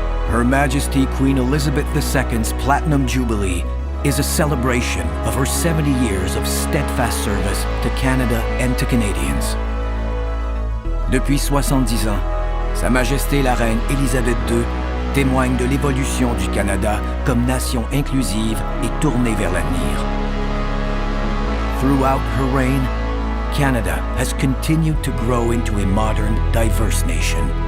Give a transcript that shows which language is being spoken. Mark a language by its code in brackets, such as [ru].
[en] Her Majesty Queen Elizabeth II's Platinum Jubilee is a celebration of her 70 years of steadfast service to Canada and to Canadians. [fr] Depuis 70 ans, Sa Majesté la Reine Élisabeth II témoigne de l'évolution du Canada comme nation inclusive et tournée vers l'avenir. [en] Throughout her reign, Canada has continued to grow into a modern, diverse nation.